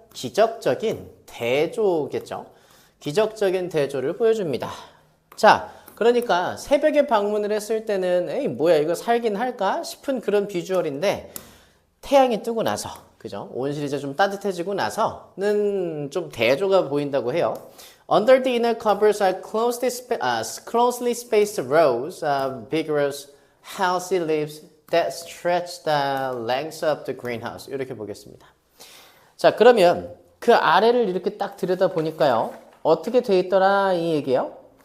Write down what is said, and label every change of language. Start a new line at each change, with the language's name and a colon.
Korean: 기적적인 대조겠죠. 기적적인 대조를 보여줍니다. 자, 그러니까 새벽에 방문을 했을 때는 에이 뭐야 이거 살긴 할까 싶은 그런 비주얼인데 태양이 뜨고 나서, 그죠? 온실이 이제 좀 따뜻해지고 나서는 좀 대조가 보인다고 해요.
English: Under the inner covers are closely spaced rows of vigorous, healthy leaves that stretch the length of the greenhouse.
Korean: 이렇게 보겠습니다. 자, 그러면 그 아래를 이렇게 딱 들여다 보니까요. 어떻게 돼 있더라 이 얘기예요?